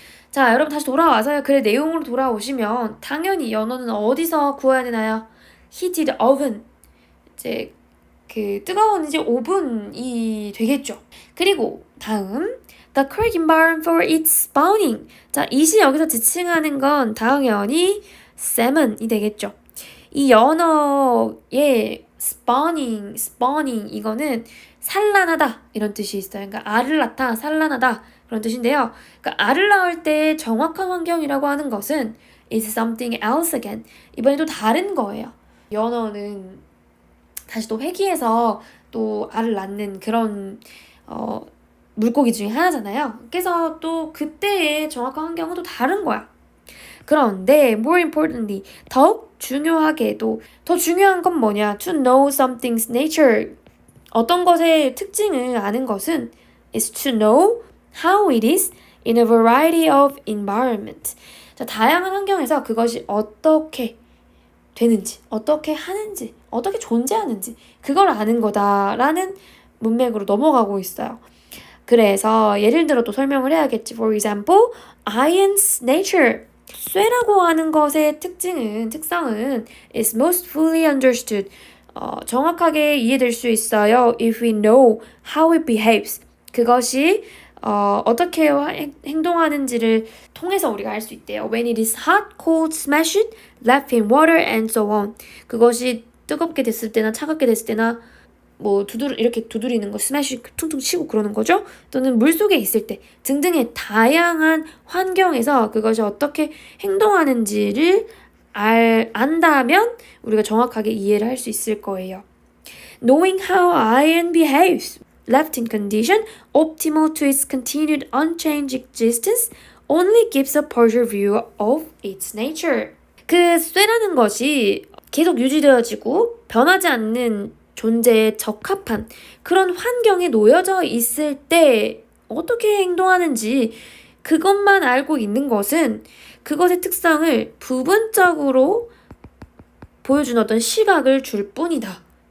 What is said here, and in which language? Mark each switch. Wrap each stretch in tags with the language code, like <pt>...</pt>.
<ko>자, 여러분 다시 돌아와서요. 글의 내용으로 돌아오시면 당연히 연어는 어디서 구워야 되나요?</ko> <en>heated oven.</en> <ko>이제 뜨거운 이제 오븐이 되겠죠. 그리고 다음</ko> <en>the correct environment for its spawning.</en> <ko>자, it이 여기서 지칭하는 건 당연히 salmon이 되겠죠. 이 연어의 spawning 이거는 산란하다 이런 뜻이 있어요. 그러니까 알을 낳다, 산란하다 그런 뜻인데요. 그러니까 알을 낳을 때 정확한 환경이라고 하는 것은</ko> <en>is something else again.</en> <ko>이번에도 다른 거예요. 연어는 다시 또 회귀해서 또 알을 낳는 그런 물고기 중에 하나잖아요. 그래서 또 그때의 정확한 환경은 또 다른 거야. 그런데</ko> <en>more importantly,</en> <ko>더욱 중요하게도 더 중요한 건 뭐냐?</ko> <en>To know something's nature.</en> <ko>어떤 것의 특징을 아는 것은</ko> <en>is to know how it is in a variety of environment.</en> <ko>자, 다양한 환경에서 그것이 어떻게 되는지, 어떻게 하는지, 어떻게 존재하는지 그걸 아는 거다라는 문맥으로 넘어가고 있어요. 그래서 예를 들어 또 설명을 해야겠지.</ko> <en>For example, iron's nature.</en> <ko>쇠라고 하는 것의 특성은</ko> <en>is most fully understood.</en> <ko>정확하게 이해될 수 있어요.</ko> <en>If we know how it behaves.</en> <ko>그것이 어떻게 행동하는지를 통해서 우리가 알 수 있대요.</ko> <en>When it is hot, cold, smash it, left in water, and so on.</en> <ko>그것이 뜨겁게 됐을 때나 차갑게 됐을 때나 뭐 이렇게 두드리는 거 스매시 퉁퉁 치고 그러는 거죠. 또는 물속에 있을 때 등등의 다양한 환경에서 그것이 어떻게 행동하는지를 안다면 우리가 정확하게 이해를 할 수 있을 거예요.</ko> <en>Knowing how iron behaves, left in condition optimal to its continued unchanged existence, only gives a partial view of its nature.</en> <ko>그 쇠라는 것이 계속 유지되어지고 변하지 않는 존재에 적합한 그런 환경에 놓여져 있을 때 어떻게 행동하는지 그것만 알고 있는 것은 그것의 특성을 부분적으로 보여준 어떤 시각을 줄 뿐이다.</ko>